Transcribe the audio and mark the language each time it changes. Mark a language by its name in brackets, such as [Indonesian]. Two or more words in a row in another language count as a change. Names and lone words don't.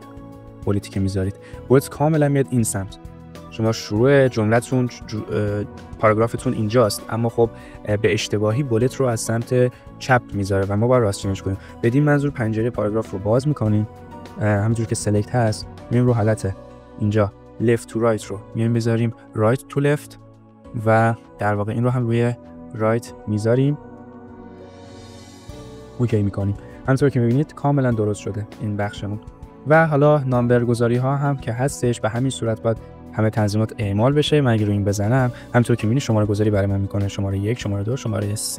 [Persian] بولتی که میذارید، بولت کاملا میاد این سمت. شما شروع جملتون پاراگرافتون اینجاست، اما خب به اشتباهی بولت رو از سمت چپ میذاره و ما باید راست چینش کنیم. بدین منظور پنجره پاراگراف رو باز میکنیم، همونجور که سلکت هست میایم رو حالت اینجا [English] left to right [Persian] رو میایم بذاریم [English] right to left [Persian] و در واقع این رو هم روی right میذاریم، اوکی میکنیم. همونطور که میبینید کاملا درست شده این بخشمون. و حالا نامبر گذاری ها هم که هستش به همین صورت باید همه تنظیمات اعمال بشه. من اگه رو این بزنم همونطور که میبینید شماره گذاری برای من میکنه، شماره 1، شماره 2، شماره 3.